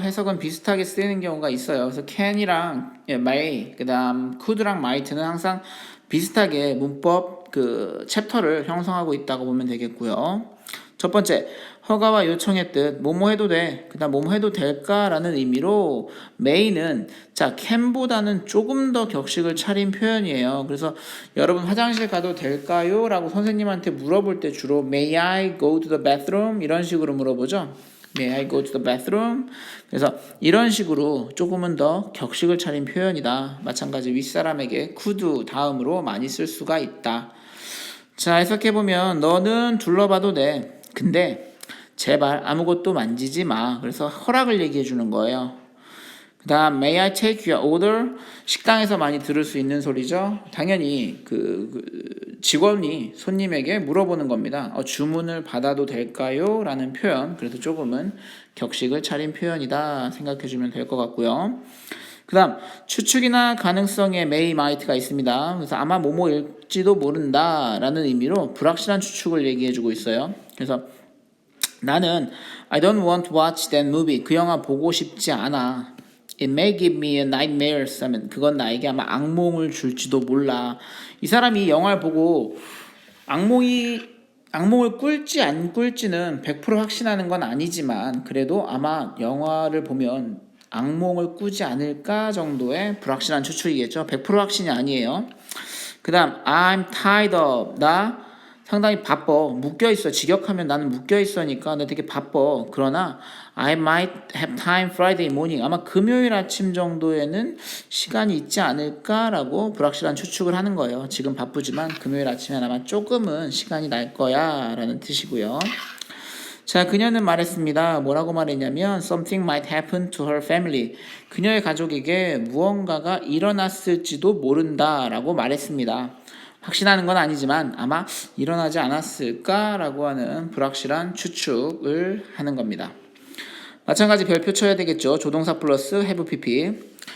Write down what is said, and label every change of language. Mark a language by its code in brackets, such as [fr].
[ko] 해석은 비슷하게 쓰이는 경우가 있어요. 그래서 can이랑 may, 그 다음 could랑 might는 항상 비슷하게 문법 그 챕터를 형성하고 있다고 보면 되겠고요. 첫 번째, 허가와 요청의 뜻, 뭐뭐 해도 돼. 그 다음 뭐뭐 해도 될까라는 의미로 may는 can보다는 조금 더 격식을 차린 표현이에요. 그래서 여러분 화장실 가도 될까요? 라고 선생님한테 물어볼 때 주로 [en] may I go to the bathroom? [ko] 이런 식으로 물어보죠. [en] May I go to the bathroom? [ko] 그래서 이런 식으로 조금은 더 격식을 차린 표현이다. 마찬가지 윗사람에게 could 다음으로 많이 쓸 수가 있다. 자, 해석해보면 너는 둘러봐도 돼. 근데 제발 아무것도 만지지 마. 그래서 허락을 얘기해 주는 거예요. 그 다음 [en] May I take your order? [ko] 식당에서 많이 들을 수 있는 소리죠. 당연히 직원이 손님에게 물어보는 겁니다. 주문을 받아도 될까요? 라는 표현. 그래서 조금은 격식을 차린 표현이다 생각해 주면 될 것 같고요. 그 다음 추측이나 가능성의 may, might가 있습니다. 그래서 아마 뭐뭐일지도 모른다 라는 의미로 불확실한 추측을 얘기해 주고 있어요. 그래서 나는 [en] I don't want to watch that movie. [ko] 그 영화 보고 싶지 않아. [en] It may give me a nightmare. [ko] 하면 그건 나에게 아마 악몽을 줄지도 몰라. 이 사람이 영화를 보고 악몽이 악몽을 꿀지 안 꿀지는 100% 확신하는 건 아니지만 그래도 아마 영화를 보면 악몽을 꾸지 않을까 정도의 불확실한 추측이겠죠. 100% 확신이 아니에요. 그 다음 [en] I'm tied up. [ko] 나 상당히 바빠. 묶여있어. 직역하면 나는 묶여있어니까 나 되게 바빠. 그러나 [en] I might have time Friday morning. [ko] 아마 금요일 아침 정도에는 시간이 있지 않을까라고 불확실한 추측을 하는 거예요. 지금 바쁘지만 금요일 아침에 아마 조금은 시간이 날 거야 라는 뜻이고요. 자, 그녀는 말했습니다. 뭐라고 말했냐면 [en] Something might happen to her family. [ko] 그녀의 가족에게 무언가가 일어났을지도 모른다라고 말했습니다. 확신하는 건 아니지만 아마 일어나지 않았을까라고 하는 불확실한 추측을 하는 겁니다. 마찬가지 별표 쳐야 되겠죠. 조동사 플러스 have pp.